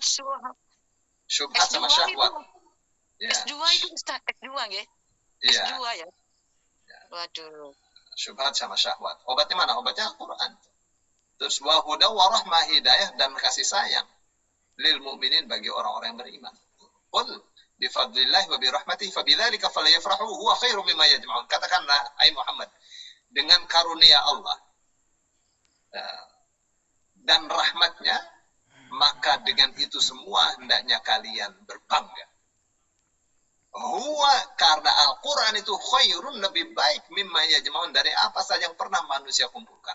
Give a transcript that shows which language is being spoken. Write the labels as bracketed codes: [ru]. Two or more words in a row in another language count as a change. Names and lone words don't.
[id] syubhat sama syahwat. Ya. S2 itu Ustaz, S2 ya? Iya. S2 ya? Waduh. Syubhat sama syahwat. Obatnya mana? Obatnya Al-Quran. Terus [ar] وهدى ورحمة, [id] hidayah dan kasih sayang [ar] للمؤمنين, [id] bagi orang-orang yang beriman. [ar] قل بفضل الله وبرحمته فبذلك فليفرحوا هو خير مما يجمعون. [id] Katakanlah ai Muhammad, dengan karunia Allah dan rahmatnya, maka dengan itu semua hendaknya kalian berbangga. Huwa, karena Al-Quran itu khairun, lebih baik [ar] مما يجمعون, [id] dari apa saja yang pernah manusia kumpulkan.